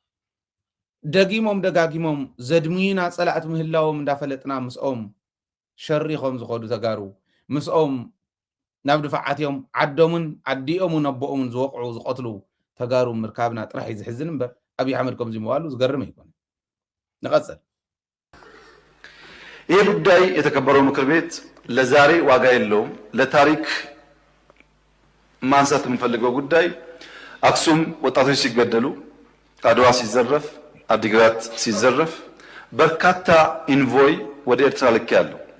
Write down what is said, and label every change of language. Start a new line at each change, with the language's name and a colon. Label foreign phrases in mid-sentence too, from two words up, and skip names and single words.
Tigrinya: ደጋጊሞም ዘድሚና ፀላእት ምህላዎም እንዳፈለጥና ምስኦም ሸሪኾም ዝኸዱ ተጋሩ ምስኦም ናብ ድፋዓትዮም ዓዶምን ዓዲኦምን ኣቦኦምን ዝወቅዑ ዝቆትሉ ተጋሩ ምርካብና ጥራሕ ዝሕዝን እምበር ኣብይ ኣሕመድ ከምዚ ምባሉ ዝገርም ኣይኮነ ንቀፅል
Amharic: ይህ ጉዳይ የተከበረው ምክር ቤት ለዛሬ ዋጋ የለውም ለታሪክ ማንሳት የምፈልገው ጉዳይ አክሱም ወጣቶች ሲገደሉ አድዋ ሲዘረፍ አዲግራት ሲዘረፍ በርካታ ኢንቮይ ወደ ኤርትራ ልክ ያለው